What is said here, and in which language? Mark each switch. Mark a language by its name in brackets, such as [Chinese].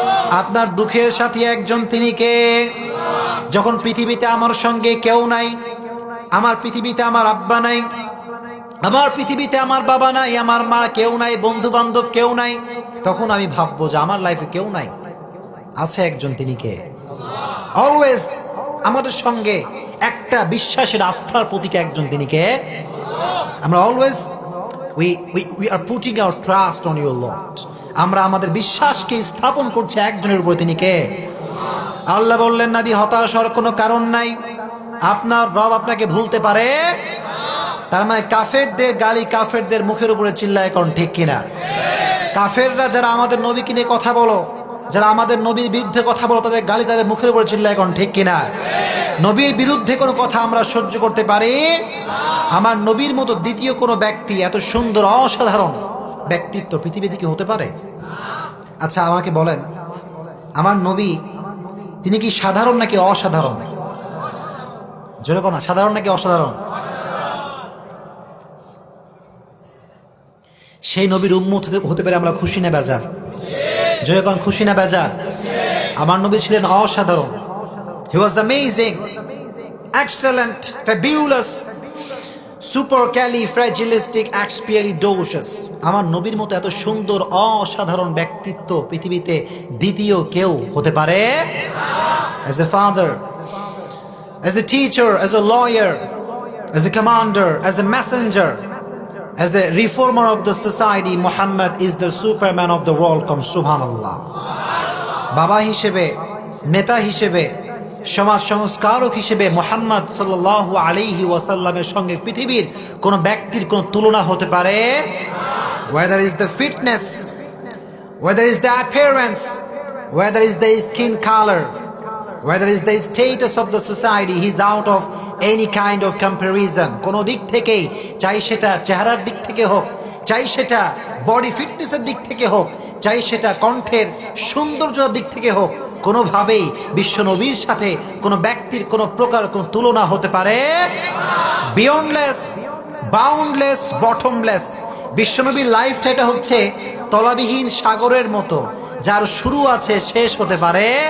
[Bangla] আপনার দুঃখের সাথী একজন, তিনি কে? যখন পৃথিবীতে আমার সঙ্গে কেউ নাই, আমার পৃথিবীতে আমার আব্বা নাই, আমার পৃথিবীতে আমার বাবা নাই, আমার মা কেউ নাই, বন্ধু বান্ধব কেউ নাই, তখন আমি ভাববো যে আমার লাইফে কেউ নাই, আছে একজন, তিনি কে? অলওয়েজ আমাদের সঙ্গে একটা বিশ্বাসের, আস্থার প্রতীক একজন, তিনি কে? আমরা always [English] we are putting our trust on your Lord. [Bangla] আমরা আমাদের বিশ্বাসকে স্থাপন করছি একজনের উপর, তিনি কে? আল্লাহ বললেন, নবী হতাশ হওয়ার কোনো কারণ নাই, আপনার রব আপনাকে ভুলতে পারে। তার মানে কাফেরদের গালি কাফেরদের মুখের উপরে চিল্লায়, কোন ঠিক কিনা? কাফেররা যারা আমাদের নবীকে নিয়ে কথা বলো, যারা আমাদের নবীর বিরুদ্ধে কথা বলো, তাদের গালি তাদের মুখের উপরে চিল্লায়, কোন ঠিক কিনা? নবীর বিরুদ্ধে কোনো কথা আমরা সহ্য করতে পারি? আমার নবীর মতো দ্বিতীয় কোনো ব্যক্তি এত সুন্দর অসাধারণ ব্যক্তিত্ব পৃথিবীতে কি হতে পারে? আচ্ছা আমাকে বলেন, আমার নবী তিনি কি সাধারণ নাকি অসাধারণ? জোরে কোন, সাধারণ নাকি অসাধারণ? সেই নবীর উম্মত হতে পারে আমরা খুশি না বেজার? জোরে কোন, খুশি না বেজার? আমার নবী ছিলেন অসাধারণ। [English] He was amazing, excellent, fabulous, supercalifragilisticexpialidocious. [Bangla] আমার নবীর মতো এত সুন্দর অসাধারণ ব্যক্তিত্ব পৃথিবীতে দ্বিতীয় কেউ হতে পারে? [English] As a father, as a teacher, as a lawyer, as a commander, as a messenger, as a reformer of the society, Muhammad is the superman of the world. Come subhanallah. [Bangla] বাবা হিসেবে, নেতা হিসেবে, সমাজ সংস্কারক হিসেবে মুহাম্মদ সাল্লাল্লাহু আলাইহি ওয়াসাল্লামের সঙ্গে পৃথিবীর কোন ব্যক্তির কোন তুলনা হতে পারে? [English] Whether is the fitness, whether is the appearance, whether is the skin color, whether is the status of the society, he is out of any kind of comparison. [Bangla] কোন দিক থেকেই, চাই সেটা চেহারার দিক থেকে হোক, চাই সেটা বডি ফিটনেসের দিক থেকে হোক, চাই সেটা কণ্ঠের সৌন্দর্যের দিক থেকে হোক, কোনোভাবেই বিশ্ব নবীর সাথে কোনো ব্যক্তির কোনো প্রকার কোনো তুলনা হতে পারে? [English] Beyondless, boundless, bottomless. [Bangla] বিশ্বনবীর লাইফটা এটা হচ্ছে তলাবিহীন সাগরের মতো, যার শুরু আছে শেষ হতে পারে।